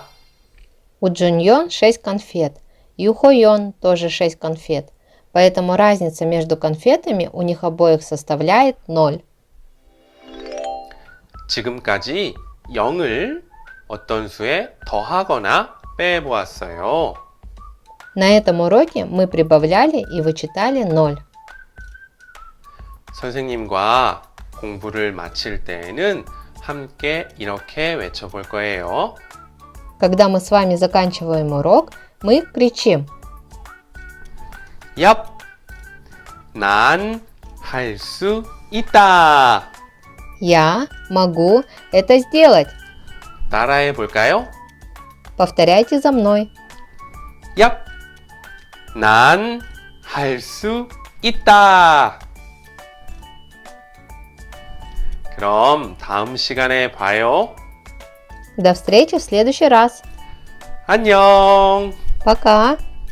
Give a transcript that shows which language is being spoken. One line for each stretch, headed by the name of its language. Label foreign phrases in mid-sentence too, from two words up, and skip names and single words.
Russian: У Джуньон 6 конфет, и у Хойон тоже 6 конфет, поэтому разница между конфетами у них обоих составляет 0.
Korean: 지금까지 0을 어떤 수에 더하거나 빼보았어요.
Russian: На этом уроке мы прибавляли и вычитали 0.
Korean: 선생님과 공부를 마칠 때에는 함께 이렇게 외쳐볼 거예요.
Russian: Когда мы с вами заканчиваем урок, мы кричим:
Korean: 얍! 난 할 수 있다!
Russian: «Я могу это сделать!»
Korean: 따라해 볼까요?
Russian: Повторяйте за мной.
Korean: 얍! 난 할 수 있다! 그럼 다음 시간에 봐요.
Russian: До встречи в следующий раз.
Korean: 안녕!
Russian: Пока!